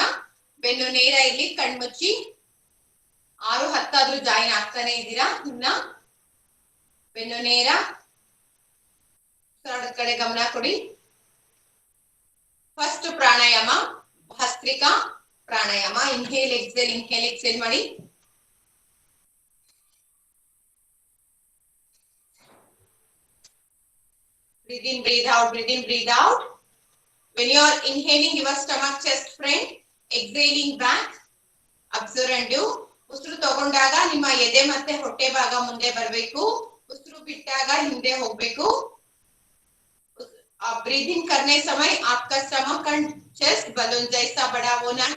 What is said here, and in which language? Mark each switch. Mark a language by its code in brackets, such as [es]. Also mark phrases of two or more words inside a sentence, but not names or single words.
[kn] ಬೆನ್ನು ನೇರ ಇಲ್ಲಿ, ಕಣ್ಮುಚ್ಚಿ. 6-10 ಆದ್ರೂ ಜಾಯಿನ್ ಆಗ್ತಾನೆ ಇದ್ದೀರಾ. ಇನ್ನ ಬೆನ್ನು ನೇರ, ಉಸಿರಾಟದ ಕಡೆ ಗಮನ ಕೊಡಿ. ಫಸ್ಟ್ ಪ್ರಾಣಾಯಾಮ ಭಸ್ತ್ರಿಕಾ ಪ್ರಾಣಾಯಾಮ. [en] inhale exhale [kn] ಮಾಡಿ. [en] Breathe in, breathe out, breathe in, breathe out. When you are inhaling your stomach chest friend, exhaling back, observe and do. [kn] ಉಸಿರು ತಗೊಂಡಾಗ ನಿಮ್ಮ ಎದೆ ಮತ್ತೆ ಹೊಟ್ಟೆ ಭಾಗ ಮುಂದೆ ಬರಬೇಕು, ಉಸಿರು ಬಿಟ್ಟಾಗ ಹಿಂದೆ ಹೋಗ್ಬೇಕು. [hi] ब्रीदिंग करने समय आपका [en] stomach and chest [hi] बलून जैसा बड़ा होना है.